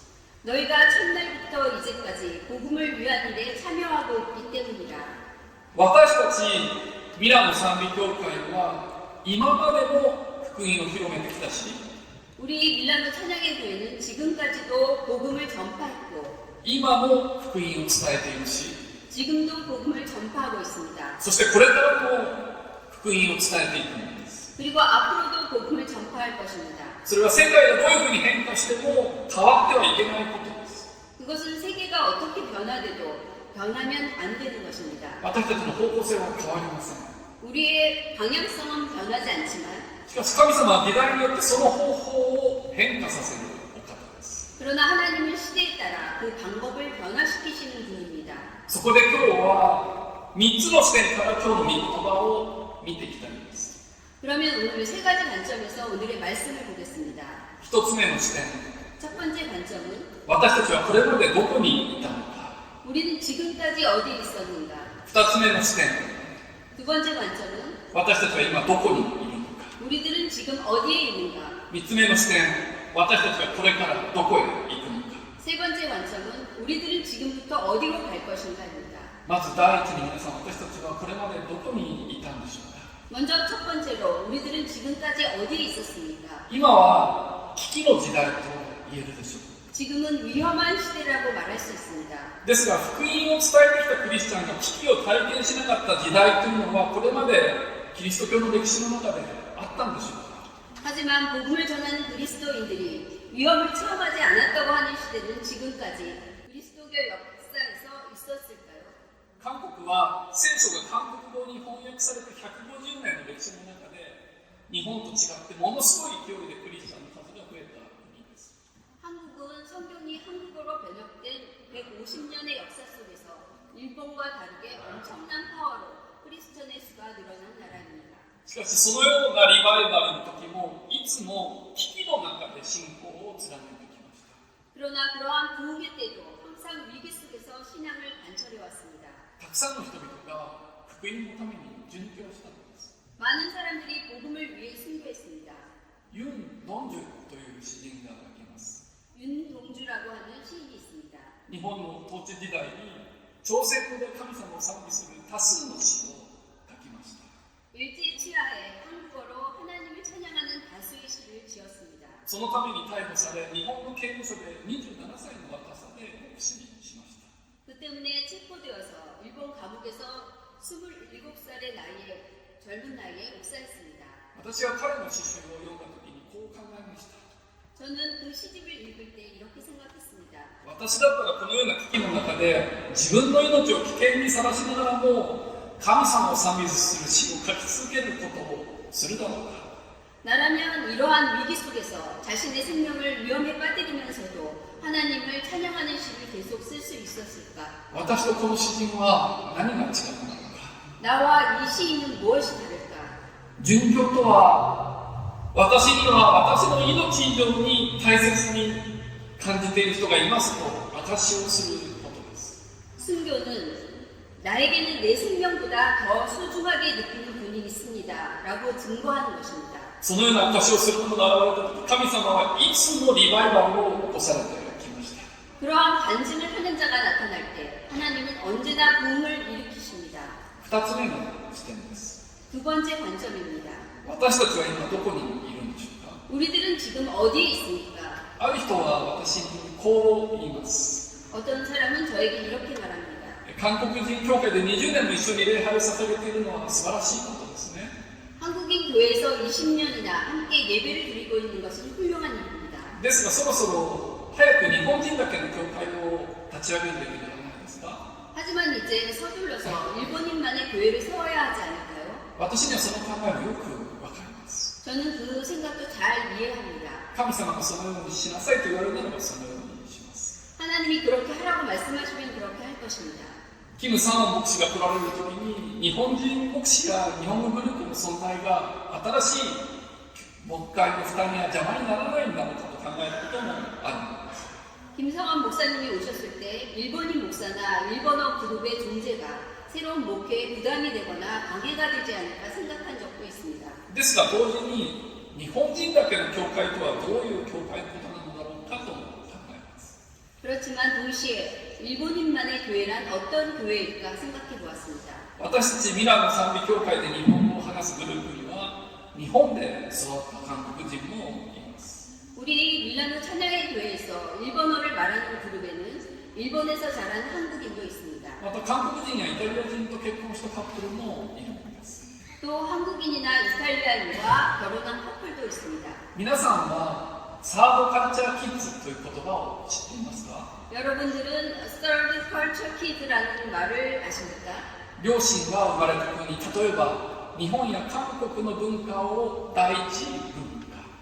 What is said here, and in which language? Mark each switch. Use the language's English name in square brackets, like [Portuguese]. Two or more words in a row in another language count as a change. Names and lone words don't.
[Korean] 너희가 첫날부터 이제까지 복음을 위한 일에 참여하고 있기 때문이라. [Japanese] 私たちミラノ賛美教会は今までも福音を広めてきたし、 [Korean] 우리 밀라노 찬양의 교회는 지금까지도 복음을 전파했고 [Japanese] 今も福音を伝えているし、 [Korean] 지금도 복음을 전파하고 있습니다. [Japanese] そしてこれからも福音を伝えていくんです。 [Korean] 그리고 앞으로도 복음을 전파할 것입니다. [Japanese] それは世界がどういうふうに変化しても変わってはいけないことです。 [Korean] 그것은 세계가 어떻게 변화돼도 변하면 안 되는 것입니다. [Japanese] 私たちの方向性は変わりません。 [Korean] 우리의 방향성은 변하지 않지만 [Japanese] しかし神様は時代によってその方法を変化させるお方です。 [Korean] 그러나 하나님은 시대에 따라 그 방법을 변화시키시는 분입니다. [Japanese] そこで今日は3つの視点から今日の御言葉を見ていきたいんです。 [Korean] 그러면 오늘 세 가지 관점에서 오늘의 말씀을 보겠습니다. [Japanese] 1 つ目の視点、 [Korean] 첫 번째 관점은 [Japanese] 私たちはこれまでどこにいたのか。 [Korean] 우리는 지금까지 어디에 있었는가. [Japanese] 2 つ目の視点、 [Korean] 두 번째 관점은 [Japanese] 私たちは今どこにいるのか。 [Korean] 우리들은 지금 어디에 있는가. [Japanese] 3 つ目の視点、私たちはこれからどこへ行くのか。 [Korean] 세 번째 관점은 우리들은 지금부터 어디로 갈 것인가입니다. [Japanese] まず第一に皆さん、私たちはこれまでどこにいたんでしょうか。 [Korean] 먼저 첫 번째로 우리들은 지금까지 어디에 있었습니까? [Japanese] 今は危機の時代と言えるでしょう。 [Korean] 지금은 위험한 시대라고 말할 수 있습니다. [Japanese] ですが福音を伝えてきたクリスチャンが危機を体験しなかった時代というのはこれまでキリスト教の歴史の中であったんでしょうか。 [Korean] 하지만 복음을 전하는 그리스도인들이 위험을 체험하지 않았다고 하는 시대는 지금까지 그리스도교 역사에서 있었을까요? [Japanese] 韓国は聖書が韓国語に翻訳されて150年の歴史の中で日本と違ってものすごい勢いでクリスチャンの数が増えた国です。 [Korean] 한국은 성경이 한국어로 번역된 150년의 역사 속에서 일본과 다르게 엄청난 파워로 크리스천의 수가 늘어난 나라입니다. [Japanese] しかしそのようなリバイバルの時もいつも危機の中で信仰を貫いてきました。 [Korean] 그러나 그러한 부흥의 때도 항상 위기 속에서 신앙을 관철해 왔습니다. [Japanese] たくさんの人々が福音のために殉教したのです。 [Korean] 많은 사람들이 복음을 위해 순교했습니다. [Japanese] ユン・ドンジュという詩人がいます。 [Korean] 윤동주라고 하는 시인이 있습니다. [Japanese] 日本の統治時代に朝鮮語で神様を賛美する多数の詩を書きました。 [Korean] 일제 치하에 한국어로 하나님을 찬양하는 다수의 시를 지었습니다. [Japanese] そのために逮捕され日本の刑務所で27歳の若さで牧師にしました。 [Korean] 그 때문에 체포되어서 일본 감옥에서 27살의 나이에 젊은 나이에 옥사했습니다. [Japanese] 私は彼の詩集を読んだ時にこう考えました。 [Korean] 저는 그 시집을 읽을 때 이렇게 생각했습니다. [Japanese] 私だったらこのような危機の中で自分の命を危険にさらしながらも神様を賛美する詩を書き続けることをするだろうか。 [Korean] 나라면 이러한 위기 속에서 자신의 생명을 위험에 빠뜨리면서도 하나님을 찬양하는 시를 계속 쓸 수 있었을까? [Japanese] 私とこの詩人は何が違うのか。 [Korean] 나와 이 시인은 무엇이 다를까? [Japanese] 殉教とは、私には私の命以上に大切に感じている人がいますと証しをすることです。 [Korean] 순교는 나에게는 내 생명보다 더 소중하게 느끼는 분이 있습니다 라고 증거하는 것입니다. [Japanese] そのような証しをする者が現れた時、神様はいつもリバイバルを起こされてきました。 [Korean] 그러한 간증을 하는 자가 나타날 때 하나님은 언제나 부흥을 일으키십니다. [Japanese] 2 つ目の視点です。 [Korean] 두 번째 관점입니다. [Japanese] 私たちは今どこにいるんでしょうか。 [Korean] 우리들은 지금 어디에 있습니까? [Japanese] ある人は私にこう言います。 [Korean] 어떤 사람은 저에게 이렇게 말합니다. [Japanese] 韓国人教会で20年も一緒に礼拝を捧げているのは素晴らしいことですね。 [Korean] 한국인 교회에서 20년이나 함께 예배를 드리고 있는 것은 훌륭한 일입니다. [Japanese] ですがそろそろ早く日本人だけの教会を立ち上げるべきではないですか。 [Korean] 하지만 이제 서둘러서 일본인만의 교회를 세워야 하지 않을까요? [Japanese] 私にはその考えもよくわかります。 [Korean] 저는 그 생각도 잘 이해합니다. [Japanese] 神様がそのようにしなさいと言われるならばそのようにします。 [Korean] 하나님이 그렇게 하라고 말씀하시면 그렇게 할 것입니다. [Japanese] キム・サン牧師が来られる時に日本人牧師や日本語グループの存在が新しい牧会の負担や邪魔にならないんだろうかと考えることもあるんです。 [Korean] 김성환 목사님이 오셨을 때 일본인 목사나 일본어 그룹의 존재가 새로운 목회에 부담이 되거나 방해가 되지 않을까 생각한 적도 있습니다. [Japanese] ですが同時に日本人だけの教会とはどういう教会のことなのだろうかと考えます。 [Korean] 그렇지만 동시에 일본인만의 교회란 어떤 교회일까 생각해 보았습니다. [Japanese] 私たちミラノ賛美教会で日本語を話すグループには日本で育った韓国人もいます。 [Korean] 우리 밀라노 찬양의 교회에서 일본어를 말하는 그룹에는 일본에서 자란 한국인도 있습니다. [Japanese] また韓国人やイタリア人と結婚したカップルもいるんです。 [Korean] 또 한국인이나 이탈리아인과 결혼한 커플도 있습니다. [Japanese] 皆さんはサードカルチャーキッズという言葉を知っていますか。 [Korean] 여러분들은 [English] Third Culture Kid [Korean] 라는 말을 아십니까? [Japanese] 両親が生まれた国、例えば日本や韓国の文化を第一文化、